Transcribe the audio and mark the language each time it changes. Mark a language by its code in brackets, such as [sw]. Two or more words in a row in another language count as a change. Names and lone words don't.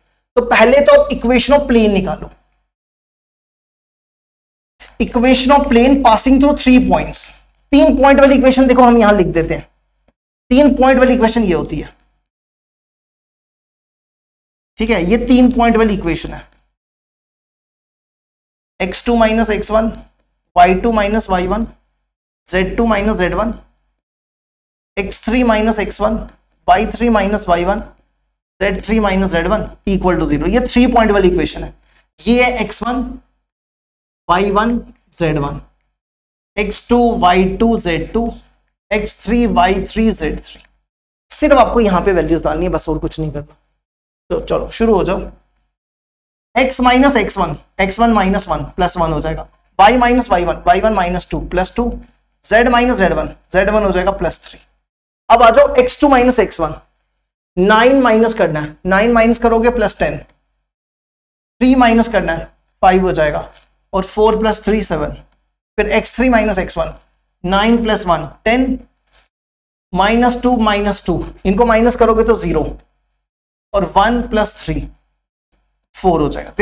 [hi] तो पहले तो आप [en] equation of plane [hi] निकालो। [en] equation of plane passing through 3 points. [hi] 3 पॉइंट वाली इक्वेशन देखो हम यहां लिख देते हैं। 3 पॉइंट वाली इक्वेशन ये होती है। ठीक है, ये 3 पॉइंट वाली इक्वेशन है। x2 - x1, y2 - y1, z2 - z1, x3 - x1, y3 - y1, z3 - z1 [en] equal to [hi] 0। ये 3 पॉइंट वाली इक्वेशन है। ये है x1 y1 z1, x2 y2 z2, x3 y3 z3। सिर्फ आपको यहां पे वैल्यूज डालनी है, बस और कुछ नहीं करना। तो चलो शुरू हो जाओ। x - x1 x1 - 1 +1 हो जाएगा, y - y1 y1 - 2 +2, z - z1 z1 हो जाएगा +3। अब आ जाओ x2 - x1, 9 माइनस करना है, 9 माइनस करोगे +10, 3 माइनस करना है 5 हो जाएगा, और 4 प्लस 3 7, फिर x3 माइनस x1 9 प्लस 1 10 [en] minus two [hi] इनको माइनस करोगे तो 0, और 1 प्लस 3 4 हो जाएगा।